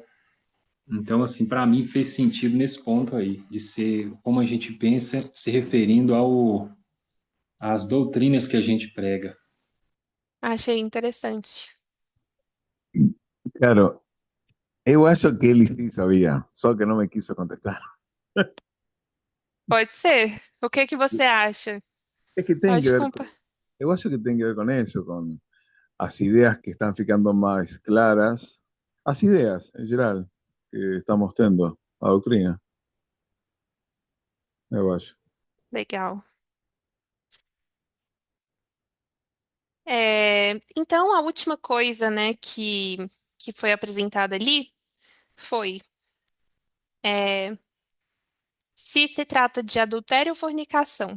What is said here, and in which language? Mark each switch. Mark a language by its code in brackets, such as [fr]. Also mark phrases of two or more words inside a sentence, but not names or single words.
[pt] Então, assim, para mim fez sentido nesse ponto aí, de ser como a gente pensa, se referindo às doutrinas que a gente prega. achei interessante. Claro, eu acho que ele [es] sí sabía, [pt] só que [es] no me quiso contestar. [pt] Pode ser. O que que você acha? [es] Es que tiene que [pt] Pode [es] ver, compa. [pt] eu acho [es] que tiene que ver con eso, con las ideas que están ficando más claras, las ideas en general que estamos tendo, [pt] a doutrina, eu acho. Legal. Então, a última coisa, né, que foi apresentada ali foi se trata de adultério ou fornicação.